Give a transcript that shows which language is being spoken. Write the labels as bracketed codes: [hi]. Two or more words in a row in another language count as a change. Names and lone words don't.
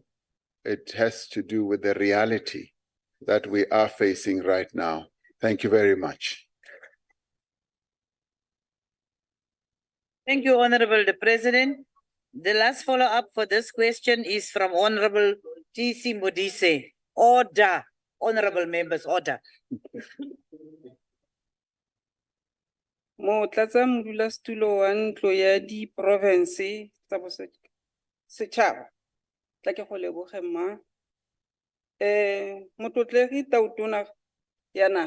[en] It has to do with the reality that we are facing right now. Thank you very much. Thank you, Honorable the President. The last follow-up for this question is from Honorable T.C. Modise. Order, honorable members, order. [tn] Motlatsa modulasetulo wa ntlo ya di-province tsa setšhaba. Tla ke go leboge mma. Motlotlegi Tautona ya naga.